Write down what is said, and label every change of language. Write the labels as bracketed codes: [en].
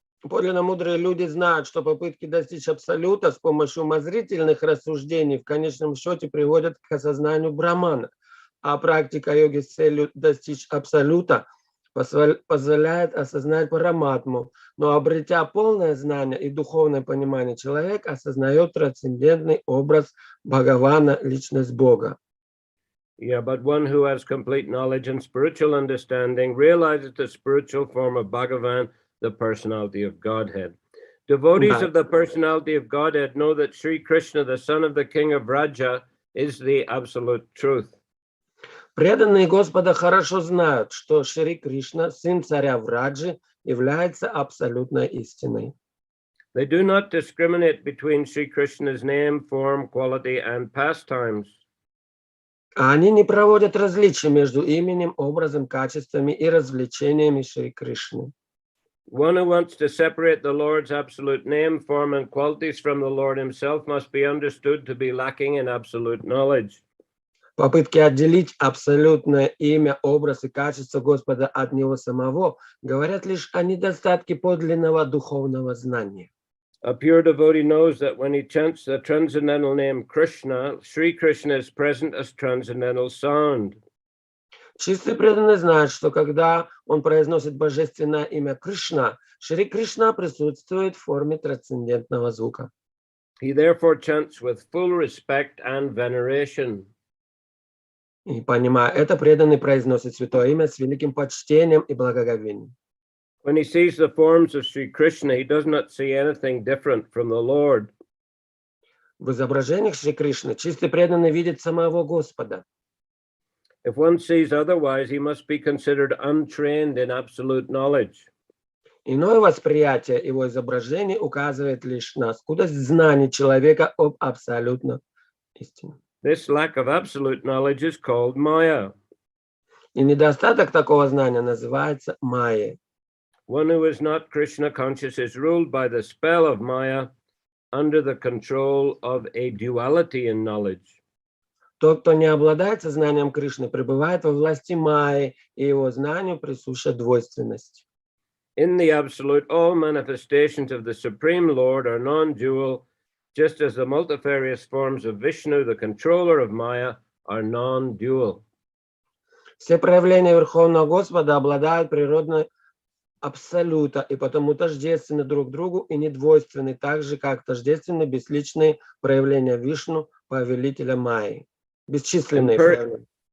[ru] Подлинно мудрые люди знают, что попытки достичь абсолюта с помощью умозрительных рассуждений в конечном счете приводят к осознанию Брахмана, а практика йоги с целью достичь абсолюта позволяет осознать Параматму. Но обретя полное знание и духовное понимание, человек осознает трансцендентный образ Бхагавана, личность Бога. [en] Yeah, but one who has complete knowledge and spiritual understanding realizes the spiritual form of Bhagavan, the personality of Godhead. Devotees of the personality of Godhead know that Sri Krishna, the son of the king of Raja, is the absolute truth. [ru] Преданные Господа хорошо знают, что Шри Кришна, сын царя Враджи, является абсолютной истиной. [en] They do not discriminate between Sri Krishna's name, form, quality, and pastimes. [ru] Они не проводят различия между именем, образом, качествами и развлечениями Шри Кришны. [en] One who wants to separate the Lord's absolute name, form, and qualities from the Lord himself must be understood to be lacking in absolute knowledge. [ru] Попытки отделить абсолютное имя, образ и качество Господа от Него самого говорят лишь о недостатке подлинного духовного знания. [en] A pure devotee knows that when he chants the transcendental name Krishna, Sri Krishna is present as transcendental sound. [ru] Чистый преданный знает, что когда он произносит божественное имя Кришна, Шри Кришна присутствует в форме трансцендентного звука. [en] He therefore chants with full respect and veneration. [ru] И понимая это, преданный произносит святое имя с великим почтением и благоговением. [en] When he sees the forms of Sri Krishna, he does not see anything different from the Lord. [ru] В изображениях Шри Кришны чистый преданный видит самого Господа. [en] If one sees otherwise, he must be considered untrained in absolute knowledge. [ru] Иное восприятие его изображений указывает лишь на скудость знаний человека об абсолютной истине. [en] This lack of absolute knowledge is called Maya. [ru] И недостаток такого знания называется майей. [en] One who is not Krishna conscious is ruled by the spell of Maya under the control of a duality in knowledge. [ru] Тот, кто не обладает сознанием Кришны, пребывает во власти майи, и его знанию присуща двойственность. [en] In the absolute, all manifestations of the Supreme Lord are non-dual, just as the multifarious forms of Vishnu, the controller of Maya, are non-dual. [ru] Все проявления Верховного Господа обладают природной абсолюта, и потому тождественны друг другу и недвойственны, так же, как тождественны бесличные проявления Вишну, повелителя Майи. Бесчисленные проявления.